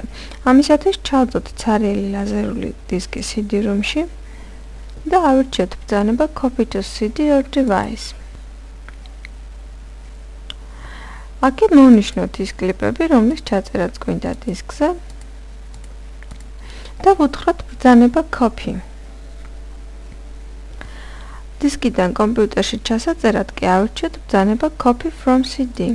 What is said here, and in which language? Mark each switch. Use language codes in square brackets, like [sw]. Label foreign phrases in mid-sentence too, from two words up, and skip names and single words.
[ka] ამისათვის ჩავწვდით ცარიელი ლაზერული დისკი CD-ROM-ში და ავირჩიოთ ბრძანება [en] Copy to CD or device. [ka] აქ მოვნიშნოთ ის კლიპები, რომლის ჩაწერაც გვინდა დისკზე და ვუთხრათ ბრძანება Copy. დისკიდან კომპიუტერში ჩასაწერად კი ავირჩიოთ ბრძანება [en] Copy from CD.